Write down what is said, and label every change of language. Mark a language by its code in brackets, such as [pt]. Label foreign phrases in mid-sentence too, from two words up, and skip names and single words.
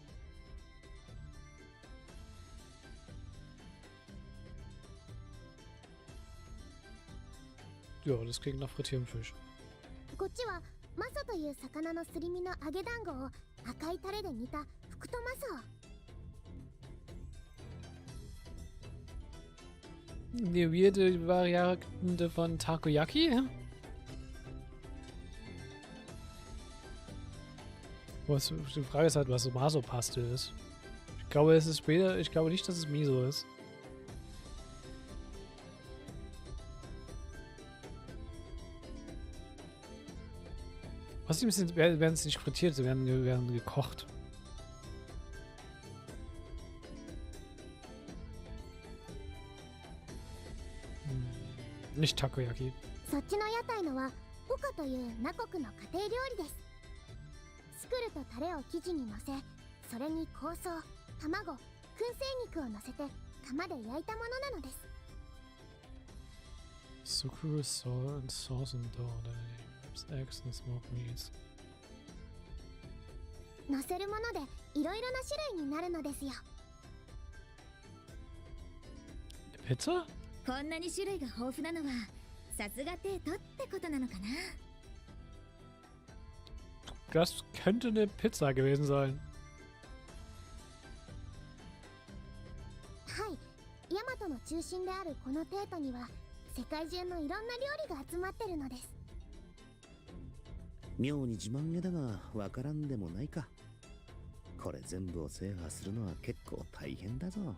[de] Ja, das klingt nach frittiertem Fisch. [ja] こっちはマソという魚のすり身の揚げ団子を赤いタレで煮た福とマソ。 [de] Die weirde Variante von Takoyaki? Die Frage ist halt, was so Maso-Paste ist. Ich glaube, es ist später. Ich glaube nicht, dass es Miso ist. Außerdem werden sie nicht frittiert, sie werden gekocht. Nicht Takoyaki. [ja] そっちの屋台のはホカというナ国の家庭料理です。スクルとタレを生地にのせ、それに香草、卵、燻製肉をのせて窯で焼いたものなのです。 [en] Sucrose salt and sauce and dough, eggs and smoked meats. [ja] のせるものでいろいろな種類になるのですよ。 [de] Pizza? [ja] こんなに種類が豊富なのはさすがテートってことなのかな。 [de] Das könnte eine Pizza gewesen sein. [ja] はい、ヤマトの中心であるこのテートには世界中のいろんな料理が集まってるのです。妙に自慢げだがわからんでもないか。これ全部を制覇するのは結構大変だぞ。